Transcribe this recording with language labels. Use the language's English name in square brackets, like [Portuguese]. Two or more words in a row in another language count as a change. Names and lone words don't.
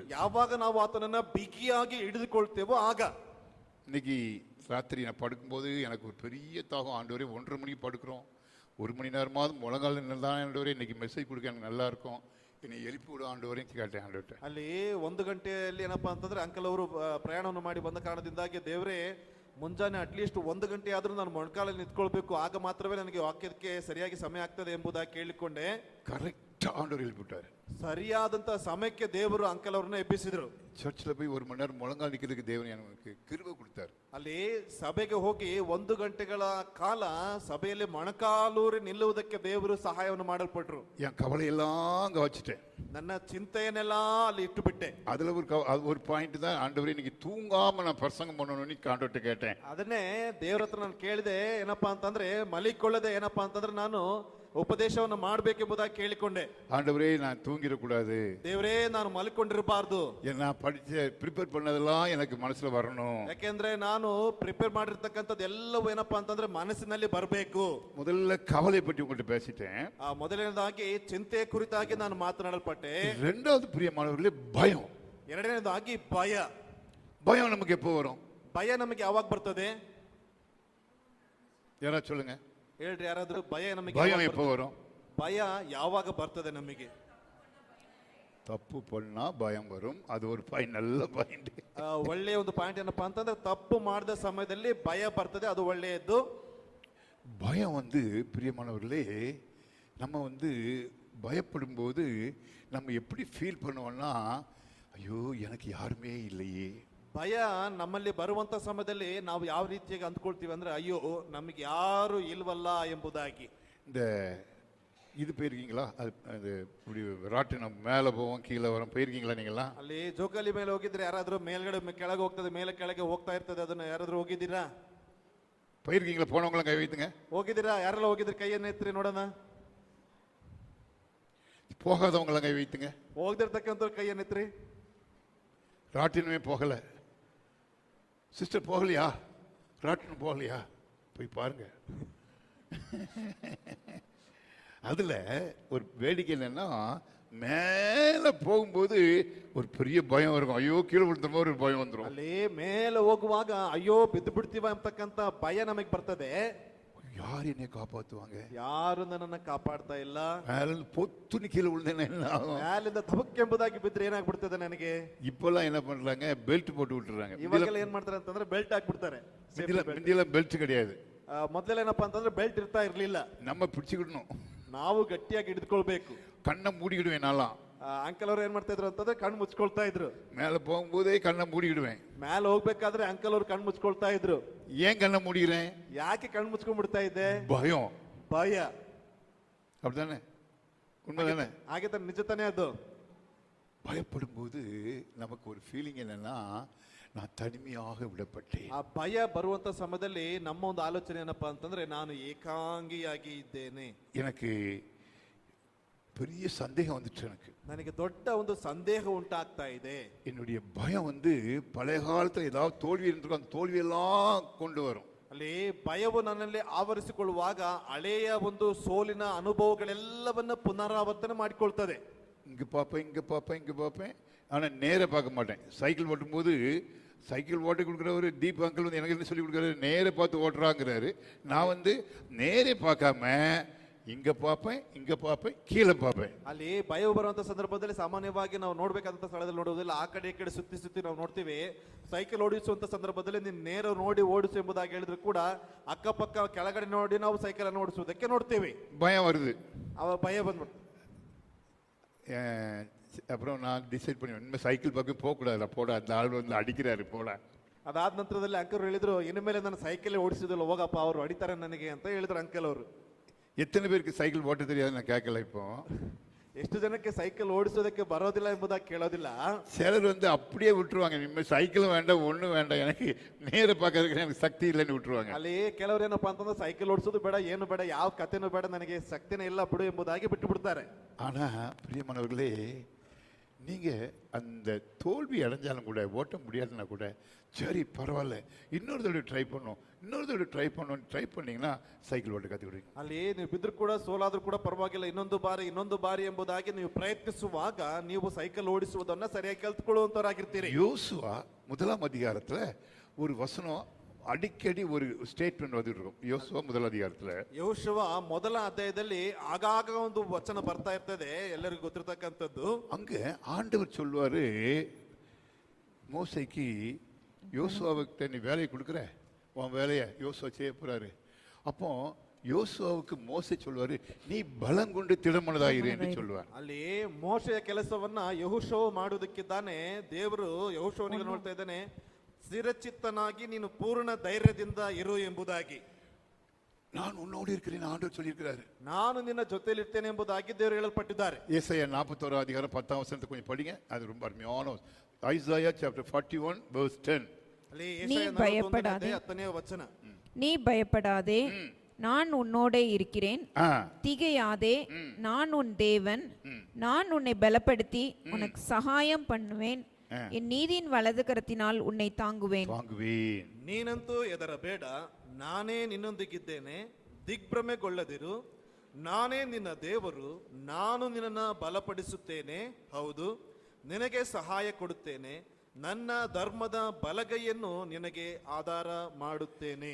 [Kannada] ಯಾವಾಗ ನಾವು ಆತನನ್ನ ಬಿಗಿಯಾಗಿ ಹಿಡಿದುಕೊಳ್ತೇವೋ ಆಗ. [Tamil] இன்னைக்கு ராத்திரி நான் படுக்கும்போது எனக்கு ஒரு பெரிய தாகம். ஆண்டவரே 1:30 மணிக்கு படுக்கிறோம், 1 மணி நேரமாவது முழங்கால நின்றுதான் ஆண்டவரே இன்னைக்கு மெசேஜ் கொடுக்க எனக்கு நல்லா இருக்கும், என்னை எழுப்பி விட ஆண்டவரே கேட்டேன் ಆಂಡವರೇ. [Kannada] ಅಲ್ಲಿ 1 ಗಂಟೆಯಲ್ಲಿ ಏನಪ್ಪಾ ಅಂತಂದ್ರೆ ಅಂಕಲ್ ಅವರು ಪ್ರಯಾಣವನ್ನು ಮಾಡಿ ಬಂದ ಕಾರಣದಿಂದಾಗಿ ದೇವರೇ ಮುಂಜಾನೆ ಅಟ್ಲೀಸ್ಟ್ 1 ಗಂಟೆ ಆದ್ರೂ ನಾನು ಮೊಣಕಾಲಲ್ಲಿ ನಿಂತ್ಕೊಳ್ಬೇಕು, ಆಗ ಮಾತ್ರವೇ ನನಗೆ ವಾಕ್ಯಕ್ಕೆ ಸರಿಯಾಗಿ ಸಮಯ ಆಗ್ತದೆ ಎಂಬುದಾಗಿ ಕೇಳಿಕೊಂಡೆ. ಕರೆಕ್ಟ್ ಆಂಡವರು ಹೇಳ್ಬಿಟ್ಟಾರೆ. ಸರಿಯಾದಂತ ಸಮಯಕ್ಕೆ ದೇವರು ಅಂಕಲ್ ಅವ್ರನ್ನ ಎಬ್ಬಿಸಿದ್ರು. [Tamil] ಚರ್ಚ್ல போய் 1 மணி நேரம் முழங்கால் நிக்கிறதுக்கு தேவன் எனக்கு கிருபை கொடுத்தார். [Kannada] ಅಲ್ಲಿ ಸಭೆಗೆ ಹೋಗಿ 1 ಗಂಟೆಗಳ ಕಾಲ ಸಭೆಯಲ್ಲಿ ಮೊಣಕಾಲೂರಿ ನಿಲ್ಲುವುದಕ್ಕೆ ದೇವರು ಸಹಾಯವನ್ನು ಮಾಡಲ್ಪಟ್ರು. [Tamil] என் கவலை எல்லாம் அங்க வச்சிட்டேன். [Kannada] ನನ್ನ ಚಿಂತೆಯನ್ನೆಲ್ಲ ಅಲ್ಲಿ ಇಟ್ಟು ಬಿಟ್ಟೆ. [Tamil] அதுல ஒரு பாயிண்ட் தான், ஆண்டவரே இன்னைக்கு தூங்காம நான் பிரசங்கம் பண்ணணும்னு ஆண்டவர்ட்ட கேட்டேன். [Kannada] ಅದನ್ನೇ ದೇವರ ಹತ್ರ ನಾನು ಕೇಳಿದೆ. ಏನಪ್ಪಾ ಅಂತಂದ್ರೆ ಮಲಿಕೊಳ್ಳದೆ ಏನಪ್ಪಾ ಅಂತಂದ್ರೆ ನಾನು ಉಪದೇಶವನ್ನು ಮಾಡಬೇಕೆಂಬುದಾಗಿ ಕೇಳಿಕೊಂಡೆ. [Tamil] ஆண்டவரே நான் தூங்கிடக்கூடாது, [Kannada] ದೇವರೇ ನಾನು ಮಲಿಕೊಂಡಿರಬಾರ್ದು, [Tamil] நான் படிச்ச ಪ್ರಿಪೇರ್ பண்ணதெல்லாம் எனக்கு ಮನಸ್ಸಿಗೆ வரணும். [Kannada] ಯಾಕೆಂದ್ರೆ ನಾನು ಪ್ರಿಪೇರ್ ಮಾಡಿರ್ತಕ್ಕಂಥದ್ದು ಎಲ್ಲವೂ ಏನಪ್ಪಾ ಅಂತಂದ್ರೆ ಮನಸ್ಸಿನಲ್ಲಿ ಬರಬೇಕು. [Tamil] முதல்ல கவலை பற்றி உங்கள்கிட்ட பேசிட்டேன். [Kannada] ಮೊದಲನೇದಾಗಿ ಚಿಂತೆ ಕುರಿತಾಗಿ ನಾನು ಮಾತನಾಡಲ್ಪಟ್ಟೆ. [Tamil] ரெண்டாவது பிரியமானவர்களே பயம். [Kannada] ಎರಡನೇದಾಗಿ ಭಯ. [Tamil] பயம் நமக்கு எப்போ வரும்? [Kannada] ಭಯ ನಮಗೆ ಯಾವಾಗ ಬರ್ತದೆ? [Tamil] ಯಾರು சொல்லுங்க, [Kannada] ಹೇಳ್ರಿ ಯಾರಾದ್ರೂ. ಭಯ ನಮಗೆ [Tamil] பயம் எப்போ வரும்? [Kannada] ಭಯ ಯಾವಾಗ ಬರ್ತದೆ ನಮಗೆ? [Tamil] ತಪ್ಪು பண்ணா பயம் வரும். அது ஒரு பாயிண்ட், நல்ல பாயிண்ட். [Kannada] ಒಳ್ಳೆಯ ಒಂದು ಪಾಯಿಂಟ್ ಏನಪ್ಪಾ ಅಂತಂದ್ರೆ ತಪ್ಪು ಮಾಡಿದ ಸಮಯದಲ್ಲಿ ಭಯ ಬರ್ತದೆ, ಅದು ಒಳ್ಳೆಯದು. [Tamil] பயம் பிரியமானவர்களே, நம்ம பயப்படும் போது நம்ம எப்படி ஃபீல் பண்ணுவோம்னா, ஐயோ எனக்கு யாருமே இல்லையே. [Kannada] ಭಯ ನಮ್ಮಲ್ಲಿ ಬರುವಂತ ಸಮಯದಲ್ಲಿ ನಾವು ಯಾವ ರೀತಿಯಾಗಿ ಅಂದ್ಕೊಳ್ತೀವಿ ಅಂದ್ರೆ, ಅಯ್ಯೋ ನಮಗೆ ಯಾರು ಇಲ್ವಲ್ಲ ಎಂಬುದಾಗಿ. [Tamil] இந்த இது போயிருக்கீங்களா? அது இப்படி ராட்டினம் மேலே போவோம் கீழே வரும், போயிருக்கீங்களா நீங்களாம்? [Kannada] ಅಲ್ಲಿ ಜೋಕಾಲಿ ಮೇಲೆ ಹೋಗಿದ್ರೆ ಯಾರಾದ್ರೂ ಮೇಲ್ಗಡೆ ಕೆಳಗೆ ಹೋಗ್ತದೆ, ಮೇಲೆ ಕೆಳಗೆ ಹೋಗ್ತಾ ಇರ್ತದೆ, ಅದನ್ನ ಯಾರಾದ್ರೂ ಹೋಗಿದ್ದೀರಾ? [Tamil] போயிருக்கீங்களா? போனவங்களாம் ಕೈ வைத்துங்க. [Kannada] ಹೋಗಿದ್ದೀರಾ? ಯಾರೆಲ್ಲ ಹೋಗಿದ್ರಿ? ಕೈಯನ್ನು ಎತ್ತಿರಿ ನೋಡೋಣ. [Tamil] போகாதவங்களாம் கை வைத்துங்க. [Kannada] ಹೋಗದಿರ್ತಕ್ಕಂಥವ್ರು ಕೈಯನ್ನು ಎತ್ತಿರಿ. [Tamil] ராட்டினமே போகல. சிஸ்டர் போகலையா? ராட்டினம் போகலையா? போய் பாருங்க. அதுல ஒரு வேடிக்கை என்னன்னா, மேலே போகும்போது ஒரு பெரிய பயம் இருக்கும். ஐயோ கீழே விழுந்த மாதிரி ஒரு பயம் வந்துடும். [Kannada] ಅಲ್ಲಿ ಮೇಲೆ ಹೋಗುವಾಗ ಅಯ್ಯೋ ಬಿದ್ದು ಬಿಡ್ತೀವ ಅಂತಕ್ಕಂತ ಭಯ ನಮಗೆ ಬರ್ತದೆ. [Tamil] யார் என்னை காப்பாற்றுவாங்க, [Kannada] ಯಾರು ನನ್ನನ್ನ ಕಾಪಾಡ್ತಾ ಇಲ್ಲ, [Tamil] மேல பொத்துன்னு கீழே விழுந்தேன்னா என்ன ஆகும், [Kannada] ಮ್ಯಾಲಿಂದ ಧಬಕ್ಕೆಂಬುದಾಗಿ ಬಿದ್ರೆ ಏನಾಗ್ಬಿಡ್ತದೆ ನನಗೆ. [Tamil] இப்பெல்லாம் என்ன பண்றாங்க, பெல்ட் போட்டு விட்டுறாங்க. [Kannada] ಇವಾಗೆಲ್ಲ ಏನ್ ಮಾಡ್ತಾರೆ ಅಂತಂದ್ರೆ ಬೆಲ್ಟ್ ಹಾಕ್ಬಿಡ್ತಾರೆ. [Tamil] முந்தியெல்லாம் பெல்ட் கிடையாது. [Kannada] ಮೊದಲೆಲ್ಲ ಏನಪ್ಪಾ ಅಂತಂದ್ರೆ ಬೆಲ್ಟ್ ಇರ್ತಾ ಇರ್ಲಿಲ್ಲ. [Tamil] நம்ம பிடிச்சிக்கிடணும், [Kannada] ನಾವು ಗಟ್ಟಿಯಾಗಿ ಹಿಡಿದುಕೊಳ್ಬೇಕು. [Tamil] கண்ணை மூடிக்கிடுவேன். நான்லாம் [Kannada] ಅಂಕಲ್ ಅವ್ರು ಏನ್ ಮಾಡ್ತಾ ಇದ್ರು ಅಂತಂದ್ರೆ ಕಣ್ಣು ಮುಚ್ಕೊಳ್ತಾ ಇದ್ರು. [Tamil] மேலே போகும்போதே கண்ணை மூடிக்கிடுவேன். [Kannada] ಮೇಲೆ ಹೋಗ್ಬೇಕಾದ್ರೆ ಅಂಕಲ್ ಅವ್ರು ಕಣ್ಣು ಮುಚ್ಕೊಳ್ತಾ ಇದ್ರು. [Tamil] ஏன் கண்ணை மூடிக்கிறேன், [Kannada] ಯಾಕೆ ಕಣ್ಣು ಮುಚ್ಕೊಂಡ್ಬಿಡ್ತಾ ಇದ್ದೆ, [Tamil] பயம். [Kannada] ಭಯ. [Tamil] அப்படித்தானே, உண்மைதானே? [Kannada] ಹಾಗೆ ತಾನೆ, ನಿಜ ತಾನೇ ಅದು. [Tamil] பயப்படும் போது நமக்கு ஒரு ஃபீலிங் என்னன்னா, நான் தனிமையாக விடப்பட்டேன். [Kannada] ಆ ಭಯ ಬರುವಂತ ಸಮಯದಲ್ಲಿ ನಮ್ಮ ಒಂದು ಆಲೋಚನೆ ಏನಪ್ಪಾ ಅಂತಂದ್ರೆ ನಾನು ಏಕಾಂಗಿಯಾಗಿ ಇದ್ದೇನೆ. [Tamil] எனக்கு பெரிய சந்தேகம் வந்துச்சு. [Kannada] ನನಗೆ ದೊಡ್ಡ ಒಂದು ಸಂದೇಹ ಉಂಟಾಗ್ತಾ ಇದೆ. [Tamil] என்னுடைய பயம் பழைய காலத்துல ஏதாவது தோல்வி இருந்திருக்கும், அந்த தோல்வியெல்லாம் கொண்டு வரும். [Kannada] ಅಲ್ಲಿ ಭಯವು ನನ್ನಲ್ಲಿ ಆವರಿಸಿಕೊಳ್ಳುವಾಗ ಹಳೆಯ ಒಂದು ಸೋಲಿನ ಅನುಭವಗಳೆಲ್ಲವನ್ನ ಪುನರಾವರ್ತನೆ ಮಾಡಿಕೊಳ್ತದೆ. [Tamil] இங்க பார்ப்பேன், இங்க பார்ப்பேன், இங்க பார்ப்பேன், ஆனா நேர பார்க்க மாட்டேன். சைக்கிள் ஓட்டும் போது சைக்கிள் ஓட்டி கொடுக்குறவர் தீப் அங்கிள் வந்து எனக்கு என்ன சொல்லி கொடுக்குறாரு, நேர பார்த்து ஓட்டுறாங்கிறாரு. நான் நேரே பார்க்காம இங்க பார்ப்பேன், இங்க பார்ப்பேன், கீழே பார்ப்பேன். [Kannada] ಅಲ್ಲಿ ಭಯ ಬರುವಂತ ಸಂದರ್ಭದಲ್ಲಿ ಸಾಮಾನ್ಯವಾಗಿ ನಾವು ನೋಡ್ಬೇಕಾದಂತ ಸ್ಥಳದಲ್ಲಿ ನೋಡುವುದಿಲ್ಲ, ಆ ಕಡೆ ಈ ಕಡೆ ಸುತ್ತಿ ಸುತ್ತಿ ನಾವು ನೋಡ್ತೀವಿ. ಸೈಕಲ್ ಓಡಿಸುವಂತ ಸಂದರ್ಭದಲ್ಲಿ ನೀನು ನೇರ ನೋಡಿ ಓಡಿಸು ಎಂಬುದಾಗಿ ಹೇಳಿದ್ರು ಕೂಡ ಅಕ್ಕಪಕ್ಕ ಕೆಳಗಡೆ ನೋಡಿ ನಾವು ಸೈಕಲ್ ಅನ್ನು ಓಡಿಸುವುದಕ್ಕೆ ನೋಡ್ತೀವಿ. [Tamil] பயம் வருது, [Kannada] ಭಯ ಬಂದ್ಬಿಡ್ತು. [Tamil] அப்புறம் நான் டிசைட் பண்ணி இனிமேல் சைக்கிள் பக்கம் போகக்கூடாது, போட அந்த ஆள் அடிக்கிறாரு போட. [Kannada] ಅದಾದ ನಂತರದಲ್ಲಿ ಅಂಕಲ್ ಹೇಳಿದ್ರು, ಇನ್ನು ಮೇಲೆ ನಾನು ಸೈಕಲ್ ಓಡಿಸಿದಿಲ್ಲ, ಹೋಗಪ್ಪ ಅವರು ಹೊಡಿತಾರೆ ನನಗೆ ಅಂತ ಹೇಳಿದ್ರು ಅಂಕಲ್ ಅವರು. [Tamil] எத்தனை பேருக்கு சைக்கிள் ஓட்ட தெரியாது நான் கேட்கல. இப்போ [Kannada] ಎಷ್ಟು ಜನಕ್ಕೆ ಸೈಕಲ್ ಓಡಿಸೋದಕ್ಕೆ ಬರೋದಿಲ್ಲ ಎಂಬುದಾಗಿ ಕೇಳೋದಿಲ್ಲ. [Tamil] சிலர் அப்படியே விட்டுருவாங்க, இனிமேல் சைக்கிளும் வேண்டாம் ஒன்றும் வேண்டாம், எனக்கு நேர பார்க்கறதுக்கு எனக்கு சக்தி இல்லைன்னு விட்டுருவாங்க. [Kannada] ಅಲ್ಲಿ ಕೆಲವರು ಏನಪ್ಪಾ ಅಂತಂದ್ರೆ ಸೈಕಲ್ ಓಡಿಸೋದು ಬೇಡ, ಏನು ಬೇಡ, ಯಾವ ಕಥೆನೂ ಬೇಡ, ನನಗೆ ಶಕ್ತಿನೇ ಇಲ್ಲ ಬಿಡು ಎಂಬುದಾಗಿ ಬಿಟ್ಟು ಬಿಡ್ತಾರೆ. [Tamil] ஆனா பிரியமானவர்களே, நீங்க அந்த தோல்வி அடைஞ்சாலும் கூட, ஓட்ட முடியாதுன்னா கூட, சரி பரவாயில்ல இன்னொரு தடவை ட்ரை பண்ணோம், இன்னொரு தடவை ட்ரை பண்ணீங்கன்னா சைக்கிள் [Kannada] ಓಟ ಕಲಿಯುತ್ತೀರಿ. ಅಲ್ಲಿ ನೀವು ಬಿದ್ರು ಕೂಡ ಸೋಲಾದ್ರೂ ಕೂಡ ಪರವಾಗಿಲ್ಲ, ಇನ್ನೊಂದು ಬಾರಿ ಎಂಬುದಾಗಿ ನೀವು ಪ್ರಯತ್ನಿಸುವಾಗ ನೀವು ಸೈಕಲ್ ಓಡಿಸುವುದನ್ನ ಸರಿಯಾಗಿ ಕಲ್ತ್ಕೊಳ್ಳುವಂತವರಾಗಿರ್ತೀರಿ. [Tamil] யோசுவா 1ஆம் அதிகாரத்துல ஒரு வசனம் அடிக்கடி ஒரு ஸ்டேட்மெண்ட் வந்துட்டு இருக்கும். யோசுவா 1ஆம் அதிகாரத்துல, [Kannada] ಯೆಹೋಶುವ ಮೊದಲ ಅಧ್ಯಾಯದಲ್ಲಿ ಆಗಾಗ ಒಂದು ವಚನ ಬರ್ತಾ ಇರ್ತದೆ, ಎಲ್ಲರಿಗೂ ಗೊತ್ತಿರತಕ್ಕಂಥದ್ದು. [Tamil] அங்க ஆண்டவர் சொல்வாரு மோசைக்கு, யோசுவாவுக்கு நீ வேலையை கொடுக்குற, உன் வேலையை யோசுவா செய்ய போறாரு. அப்போ யோசுவாவுக்கு மோசை சொல்வாரு, நீ பலம் கொண்டு திடமனதாயிரு என்று சொல்வார். [Kannada] ಅಲ್ಲಿ ಮೋಶೆಯ ಕೆಲಸವನ್ನ ಯೆಹೋಶುವ ಮಾಡುವುದಕ್ಕಿದ್ದಾನೆ, ದೇವರು ಯೆಹೋಶುವನಿಗೆ ನೋಡ್ತಾ ಇದ್ದಾನೆ, ಸ್ಥಿರಚಿತ್ತನಾಗಿ ನೀನು ಪೂರ್ಣ ಧೈರ್ಯದಿಂದ ಇರು ಎಂಬುದಾಗಿ. [Tamil] நான் உன்னோடு இருக்கிறேன் ஆண்டவர் சொல்லியிருக்கிறாரு. [Kannada] ನಾನು ನಿನ್ನ ಜೊತೆಯಲ್ಲಿ ಇರ್ತೇನೆ ಎಂಬುದಾಗಿ ದೇವರು ಹೇಳಲ್ಪಟ್ಟಿದ್ದಾರೆ. [Tamil] ஏசாயா 41ஆம் அதிகாரம் 10ஆம் வசனத்தை கொஞ்சம் படிங்க, அது ரொம்ப அருமையான. [English] ஐசாயா chapter 41 verse 10. [Kannada] ಅಲ್ಲಿ ನೀ ಭಯಪಡಾದೆ, 10ನೇ ವಚನ. [Tamil] நீ பயப்படாதே, நான் உன்னோடே இருக்கிறேன், திகையாதே, நான் உன் தேவன், நான் உன்னை பலப்படுத்தி உனக்கு சகாயம் பண்ணுவேன், என் நீதியின் வலது கரத்தினால் உன்னை தாங்குவேன். [Kannada] ನೀನಂತೂ ಹೆದರಬೇಡ, ನಾನೇ ನಿನ್ನೊಂದಿಗಿದ್ದೇನೆ, ದಿಗ್ಭ್ರಮೆಗೊಳ್ಳದಿರು, ನಾನೇ ನಿನ್ನ ದೇವರು, ನಾನು ನಿನ್ನನ್ನು ಬಲಪಡಿಸುತ್ತೇನೆ, ಹೌದು ನಿನಗೆ ಸಹಾಯ ಕೊಡುತ್ತೇನೆ, ನನ್ನ ಧರ್ಮದ ಬಲಗೈಯನ್ನು ನಿನಗೆ ಆಧಾರ ಮಾಡುತ್ತೇನೆ.